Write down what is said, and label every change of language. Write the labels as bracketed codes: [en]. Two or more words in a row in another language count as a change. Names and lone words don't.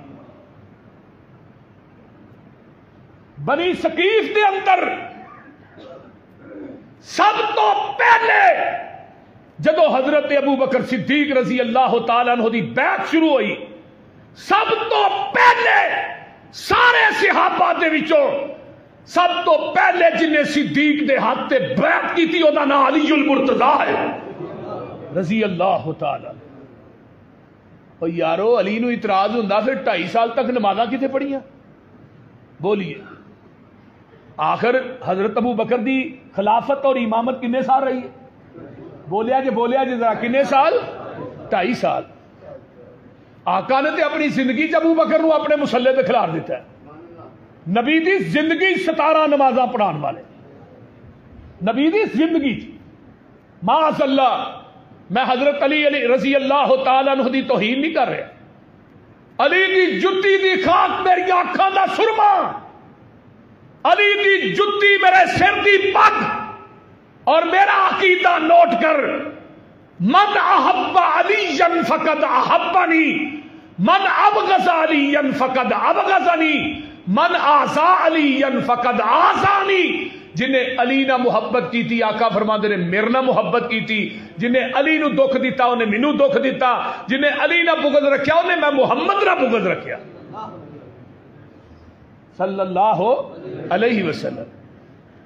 [pa] بنی ثقیف دے اندر سب تو پہلے جدو حضرت ابو بکر صدیق رضی اللہ تعالیٰ عنہ دی بیعت شروع ہوئی، سب تو پہلے سارے صحابہ دے وچوں سب تو پہلے جنہیں صدیق دے ہاتھ تے [ur] بیعت کی تھی وہ نام علی المرتضیٰ ہے [pa] رضی اللہ تعالیٰ۔ اور یارو علی نو اعتراض ہوندا پھر 2.5 سال تک نمازاں کتے پڑھیاں؟ بولیے آخر حضرت ابو بکر دی خلافت اور امامت کنے سال رہی ہے؟ بولیا جی ذرا کنے سال؟ 2.5 سال۔ آقا نے تے اپنی زندگی چ ابو بکر نو اپنے مسلے تے کھلار دیتا ہے۔ نبی دی زندگی 17 نمازاں پڑھان والے، نبی دی زندگی معاذ اللہ۔ میں حضرت علی رضی اللہ تعالیٰ عنہ دی توہین نہیں کر رہا، علی دی جتی دی خاک میری آنکھاں دا سرما، علی دی جتی میرے سر دی پگ، اور میرا عقیدہ نوٹ کر، [ar] من احب علی فقد احبنی، من ابغض علی فقد ابغضنی، من آزا علی فقد آزانی۔ [pa] جنہیں علی نہ محبت کی تھی آقا فرماندے نے میرے نہ محبت کی تھی، جنہیں علی نو دکھ دیتا انہیں مینوں دکھ دیتا، جنہیں علی نہ بغض رکھیا انہیں میں محمد نہ بغض رکھیا [ar] صلی اللہ علیہ وسلم۔